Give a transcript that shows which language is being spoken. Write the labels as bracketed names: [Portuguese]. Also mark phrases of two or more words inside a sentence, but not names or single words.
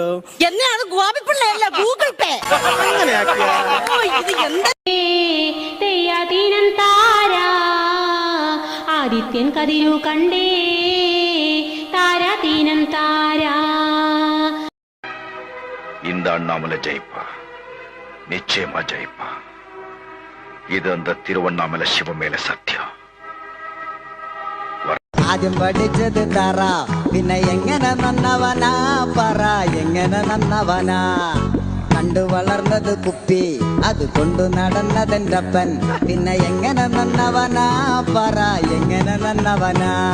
[Malayalam] എന്നെ അത് ഗോപിപ്പിള്ളയല്ല, ഗൂഗിൾ പേ. അങ്ങനെ ആദിത്യൻ കതിരു കണ്ടേ താരാതീനം താരാ. [Tamil] இந்த அண்ணாமலை ஜெயிப்பா, நிச்சயமா ஜெயிப்பா. இது அந்த திருவண்ணாமலை சிவமேல சத்தியம். [Malayalam] ആദ്യം പഠിച്ചത് തറ, പിന്നെ എങ്ങനെ നന്നവനാ പറ, എങ്ങനെ നന്നവനാ. കണ്ടു വളർന്നത് കുപ്പി, അത് കൊണ്ടു നടന്നതെൻ്റപ്പൻ, പിന്നെ എങ്ങനെ നന്നവനാ പറ, എങ്ങനെ നന്നവനാ.